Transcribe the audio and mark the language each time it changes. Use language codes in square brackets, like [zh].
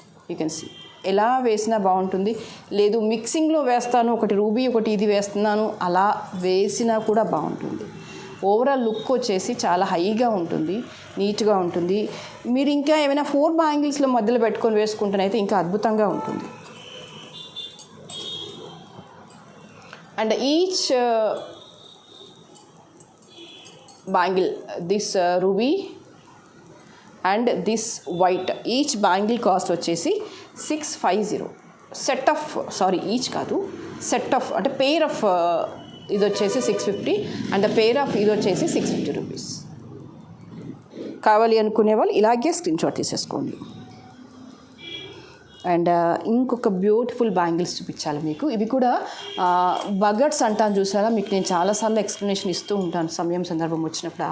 [en] you can see [te] ఎలా వేసినా బాగుంటుంది. లేదు మిక్సింగ్లో వేస్తాను, ఒకటి రూబీ ఒకటి ఇది వేస్తున్నాను, అలా వేసినా కూడా బాగుంటుంది. ఓవరాల్ లుక్ వచ్చేసి చాలా హైగా ఉంటుంది, నీట్గా ఉంటుంది. మీరు ఇంకా ఏమైనా 4 బ్యాంగిల్స్లో మధ్యలో పెట్టుకొని వేసుకుంటేనైతే ఇంకా అద్భుతంగా ఉంటుంది. [en] And each bangle, this ruby and this white, each bangle cost వచ్చేసి 650. [te] సెట్ ఆఫ్ ఈచ్ కాదు, సెట్ ఆఫ్ అంటే పేర్ ఆఫ్ ఇది వచ్చేసి 650 అండ్ పేర్ ఆఫ్ ఇది వచ్చేసి 650 రూపీస్. కావాలి అనుకునే వాళ్ళు ఇలాగే స్క్రీన్ షాట్ తీసేసుకోండి. అండ్ ఇంకొక బ్యూటిఫుల్ బ్యాంగిల్స్ చూపించాలి మీకు. ఇవి కూడా బగట్స్ అంటాను చూసారా, మీకు నేను చాలాసార్లు ఎక్స్ప్లెనేషన్ ఇస్తూ ఉంటాను సమయం సందర్భం వచ్చినప్పుడు.